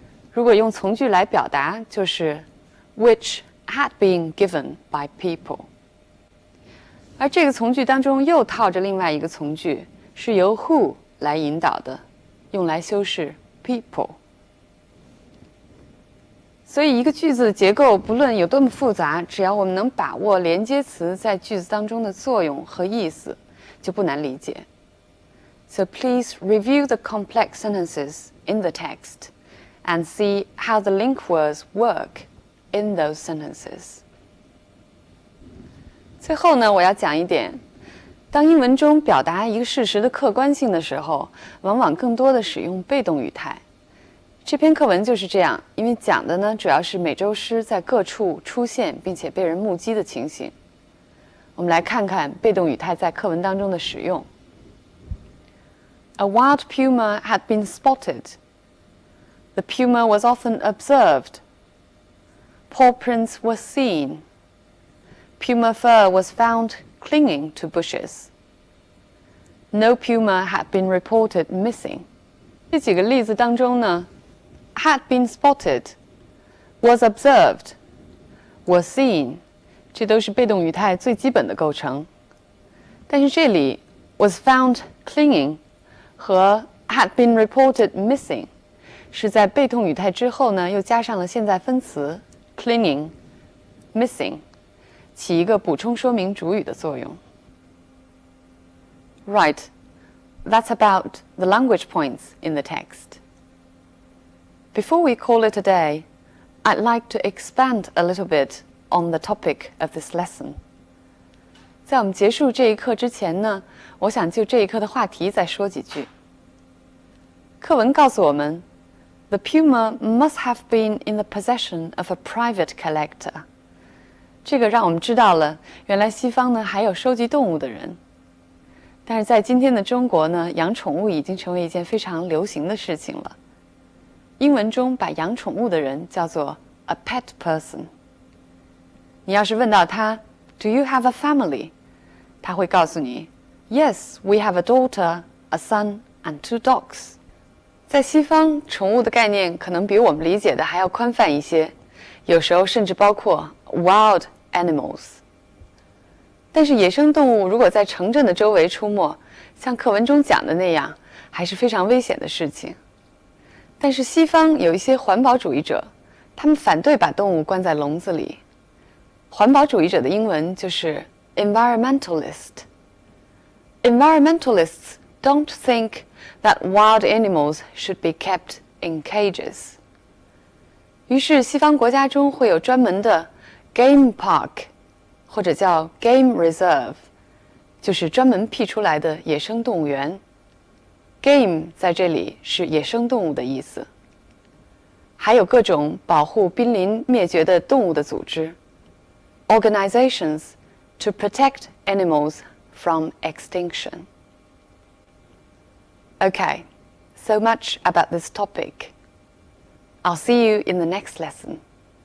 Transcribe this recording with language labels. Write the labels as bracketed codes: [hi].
[zh] 如果用从句来表达，就是 [en] which had been given by people。 [zh] 而这个从句当中又套着另外一个从句，是由 who 来引导的，用来修饰 people。所以一个句子的结构不论有多么复杂，只要我们能把握连接词在句子当中的作用和意思，就不难理解。 [en] So please review the complex sentences in the text and see how the link words work in those sentences. [zh] 最后呢，我要讲一点，当英文中表达一个事实的客观性的时候，往往更多的使用被动语态。这篇课文就是这样，因为讲的呢主要是美洲狮在各处出现并且被人目击的情形。我们来看看被动语态在课文当中的使用。 [en] A wild puma had been spotted. The puma was often observed. Paw prints were seen. Puma fur was found clinging to bushes. No puma had been reported missing. [zh] 这几个例子当中呢， [en] had been spotted, was observed, was seen， [zh] 这都是被动语态最基本的构成。但是这里 [en] was found clinging [zh] 和 [en] had been reported missing [zh] 是在被动语态之后呢，又加上了现在分词 [en] clinging, missing， [zh] 起一个补充说明主语的作用。 [en] Right, that's about the language points in the text. Before we call it a day, I'd like to expand a little bit on the topic of this lesson. [zh] 在我们结束这一课之前呢，我想就这一课的话题再说几句。课文告诉我们 ， [en] The puma must have been in the possession of a private collector。 [zh] 这个让我们知道了，原来西方呢还有收集动物的人。但是在今天的中国呢，养宠物已经成为一件非常流行的事情了。英文中把养宠物的人叫做 [en] a pet person。 [zh] 你要是问到他 ， [en] Do you have a family？ [zh] 他会告诉你 ， [en] Yes, we have a daughter, a son, and 2 dogs。 [zh] 在西方，宠物的概念可能比我们理解的还要宽泛一些，有时候甚至包括 [en] wild animals。 [zh] 但是野生动物如果在城镇的周围出没，像课文中讲的那样，还是非常危险的事情。但是西方有一些环保主义者，他们反对把动物关在笼子里。环保主义者的英文就是 environmentalist。 [en] Environmentalists don't think that wild animals should be kept in cages。 [zh] 于是西方国家中会有专门的 game park， 或者叫 game reserve， 就是专门辟出来的野生动物园。 Game 在这里是野生动物的意思，还有各种保护濒临灭绝的动物的组织 ， [en] organizations to protect animals from extinction. Okay, so much about this topic. I'll see you in the next lesson.